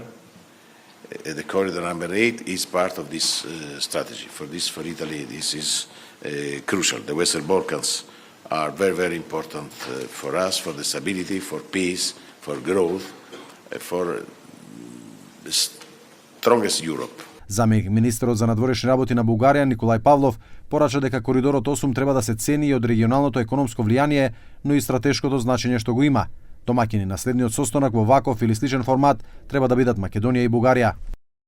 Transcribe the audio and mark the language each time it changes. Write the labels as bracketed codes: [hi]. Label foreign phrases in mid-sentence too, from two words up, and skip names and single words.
[en] The corridor number 8 is part of this strategy. For Italy, this is crucial. The Western Balkans are very, very important for us, for the stability, for peace, for growth, for the strongest Europe. [mk] Заменик министерот за надворешни работи на Бугарија Николај Павлов порача дека коридорот 8 треба да се цени и од регионалното економско влијание, но и стратешкото значење што го има. Домаќини на следниот состанок во ваков или сличен формат треба да бидат Македонија и Бугарија.